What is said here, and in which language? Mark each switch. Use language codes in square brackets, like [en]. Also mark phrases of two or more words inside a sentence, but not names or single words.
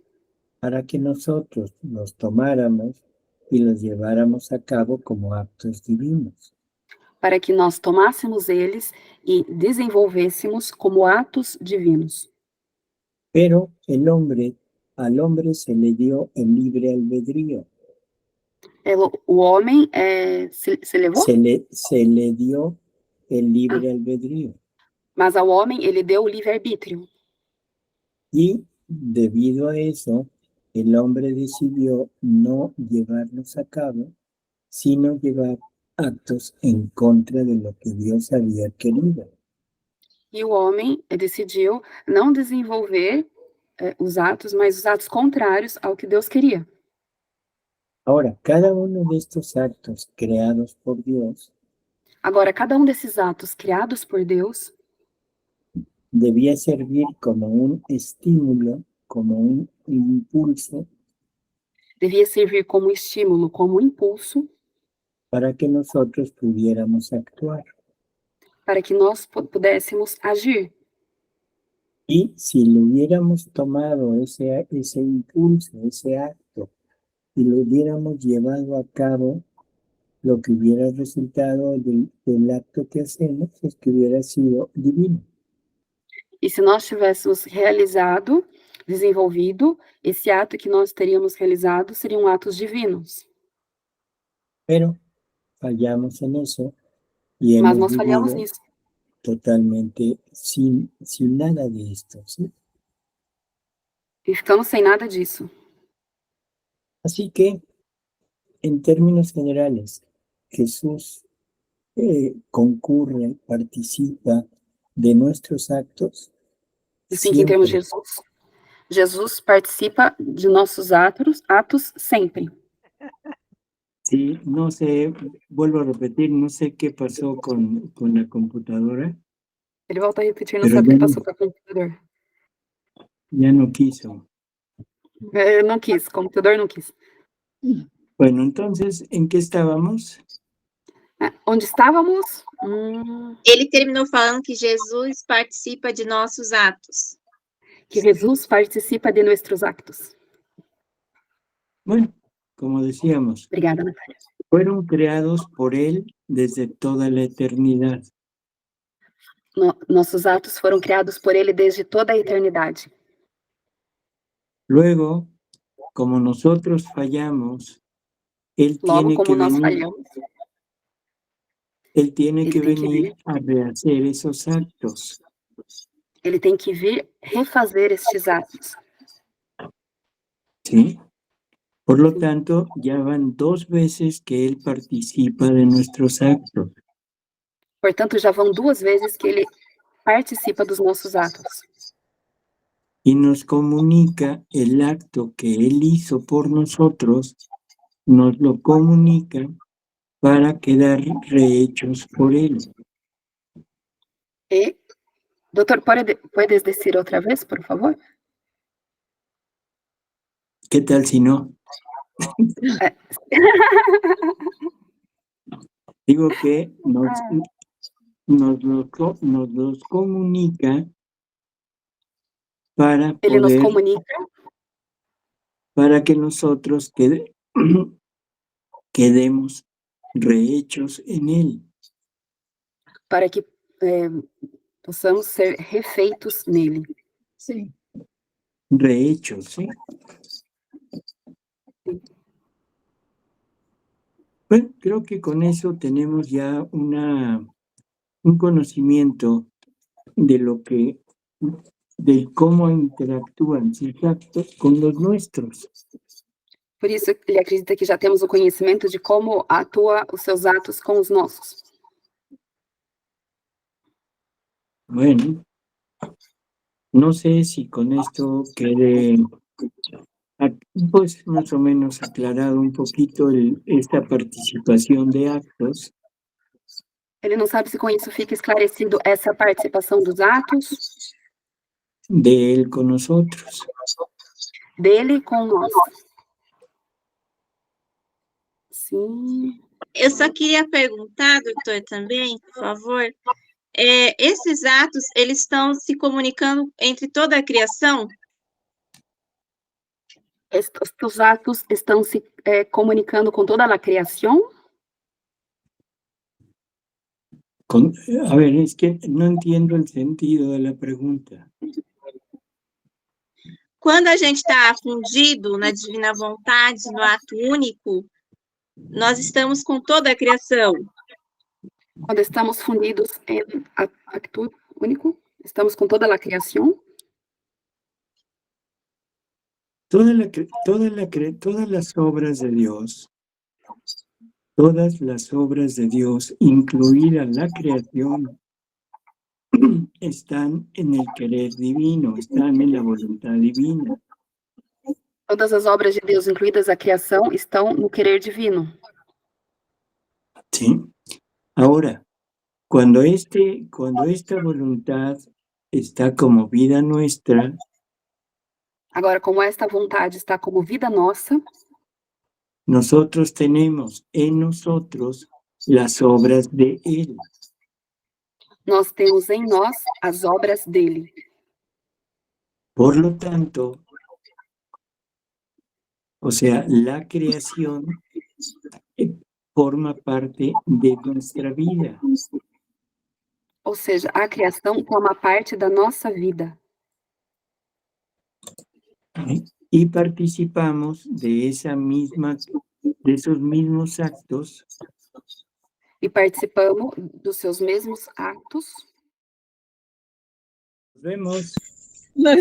[es] para que nosotros los tomáramos y los lleváramos a cabo como actos divinos. [pt] para que nós tomássemos eles e desenvolvêssemos como atos divinos. [es] Pero al hombre se le dio el libre albedrío. [pt] O homem se levou, [es] Se le dio el libre albedrío. [pt] mas ao homem ele deu o livre-arbítrio. [es] Y debido a eso, el hombre decidió no llevarlos a cabo, sino llevar actos en contra de lo que Dios había querido. [pt] E o homem decidiu não desenvolver os atos, mas os atos contrários ao que Deus queria. [es] Ahora, cada uno de estos actos creados por Dios [pt] Agora, cada um desses atos criados por Deus [es] debía servir como un estímulo, como un impulso [pt] devia servir como estímulo, como impulso, [es] para que nosotros pudiéramos actuar. [pt] para que nós pudéssemos agir. [es] Y si lo hubiéramos tomado ese impulso, ese acto, y lo hubiéramos llevado a cabo, lo que hubiera resultado del acto que hacemos es que hubiera sido divino. [pt] E se nós tivéssemos desenvolvido, esse ato que nós teríamos realizado seriam atos divinos. [es] Pero fallamos en eso y [pt] Mas [es] hemos [pt] nós falhamos [es] vivido [pt] nisso. [es] totalmente sin nada de esto, ¿sí? [pt] E ficamos sem nada disso. [es] Así que, en términos generales, Jesús concurre, participa de nuestros actos [pt] Assim que em termos de [es] siempre. [pt] Jesus participa de nossos atos sempre. [es] Sí, no sé, vuelvo a repetir, no sé qué pasó con la computadora, [pt] Ele volta a repetir, não [es] pero [pt] sabe o que passou com o computador. [es] ya no quiso. [pt] Não quis, o computador não quis. [es] Bueno, entonces, ¿en qué estábamos? [pt] Onde estávamos? Ele terminou falando que Jesus participa de nossos atos. Que Jesus participa de nossos actos. [es] Bueno, como decíamos, [pt] Obrigada, Natália. [es] fueron creados por Él desde toda la eternidad. [pt] Nossos atos foram criados por Ele desde toda a eternidade. [es] Luego, como nosotros fallamos, Él [pt] Logo, [es] tiene que [pt] como nós [es] venir, [pt] falhamos, [es] Él tiene [pt] Ele [es] que [pt] tem que [es] venir a rehacer esos actos. [pt] Ele tem que vir refazer estes atos. [es] ¿Sí? Por lo tanto, ya van 2 veces que Él participa de nuestros actos. [pt] Portanto, já vão 2 vezes que Ele participa dos nossos atos. [es] Y nos comunica el acto que Él hizo por nosotros, nos lo comunica para quedar rehechos por Él. [pt] E, doutor, [es] puedes decir [pt] outra vez, por favor? [es] ¿Qué tal si no? Digo que nos los comunica para [pt] Ele nos poder, comunica [es] para que nosotros quedemos rehechos en Él. [pt] para que possamos ser refeitos nele. Sim. [es] Rehechos, ¿sí? Bueno, creo que con eso tenemos ya un conocimiento de cómo interactúan sus actos con los nuestros. [pt] Por isso, ele acredita que já temos o conhecimento de como atua os seus atos com os nossos. [es] Bueno, no sé si con esto quede pues más o menos aclarado un poquito esta participación de actos. [pt] Ele não sabe se com isso fica esclarecido essa participação dos atos [es] de Él con nosotros. [pt] dele com nós. Sim. Eu só queria perguntar, doutor, também, por favor, esses atos, eles estão se comunicando entre toda a criação? Estes atos estão se comunicando com toda a criação? [es] A ver, es que no entiendo el sentido de la pregunta. [pt] Quando a gente está fundido na divina vontade, no ato único, nós estamos com toda a criação. Quando estamos fundidos em acto único, estamos com toda a criação? [es] Todas las obras de Dios, todas las obras de Dios, incluida la creación, están en el querer divino, están en la voluntad divina. [pt] Todas as obras de Deus, incluídas a criação, estão no querer divino. [es] ¿Sí? Ahora, cuando esta voluntad está como vida nuestra, [pt] agora, como esta vontade está como vida nossa, [es] nosotros tenemos en nosotros las obras de Él. [pt] nós temos em nós as obras dele. [es] Por lo tanto, o sea, la creación forma parte de nuestra vida. [pt] Ou seja, a criação toma parte da nossa vida. [es] Y participamos de esos mismos actos [pt] E participamos dos seus mesmos atos. [es] Nos vemos. [pt] Nós